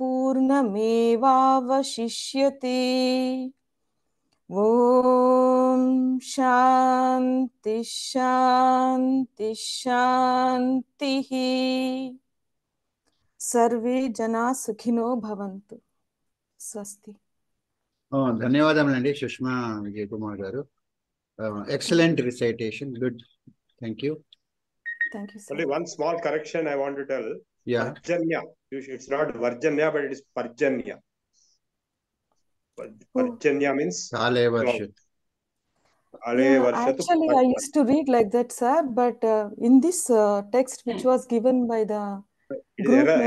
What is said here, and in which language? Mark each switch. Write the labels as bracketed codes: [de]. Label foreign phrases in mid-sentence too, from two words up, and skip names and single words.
[sa] पूर्णमेवावशिष्यते ॐ शान्ति शान्ति शान्तिः सर्वे जना सुखिनो भवन्तु स्वस्ति [te] ధన్యవాదములండి సుష్మా విజయ్ కుమార్ గారు [en] excellent recitation good thank you Only one small correction I want to tell. Yeah. Varjanya. It's not Varjanya, but it is Parjanya. Parjanya means [sa] काले वर्षतु. [en] Actually, I used to read like that, sir, but in this text which was given by the group members,